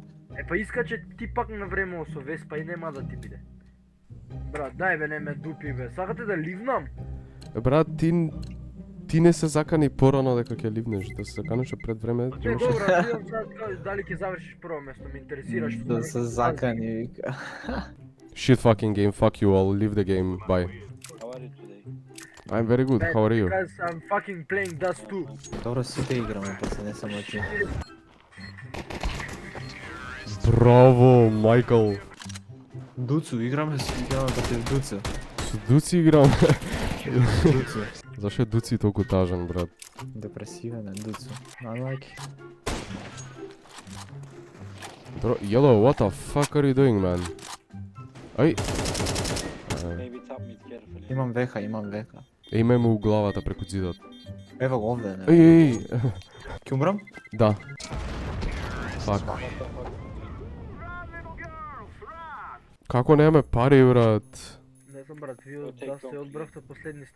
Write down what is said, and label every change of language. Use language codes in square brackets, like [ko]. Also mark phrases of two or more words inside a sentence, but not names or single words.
[mk] Па искаче ти пак на време со Веспа и нема да ти биде. Брат, дај бе, не ме дупи бе. Сакате да ливнам? Брат, ти не се закани порано дека ќе ливнеш, да се заканеш пред време. Океј, добро, видам sad дали ќе завршиш прво место, ме интересира што. Да се закани, вика. [en] Shit fucking game, fuck you all, leave the game, bye. How are you today? I'm very good, how are you? Because I'm fucking playing Dust 2. [mk] Добро, сите играме, па се не само ти. Браво, Майкл. Дуцу, играме против Дуцу. Со Дуци играм. Дуцу. Зашо е Дуци толку тажан, брат? Депресивен е Дуцу. [en] I like. Bro, Yellow, what the fuck are you doing, man? [mk] Ај. [en] Maybe top mid carefully. [mk] Имам веха, имам веха. Име му у главата преку зидот. Ево го овде, не. Еј. Ќе умрам? Да. Фак. Како немаме пари, брат? Не знам брат, ви да се одбравте последни сте.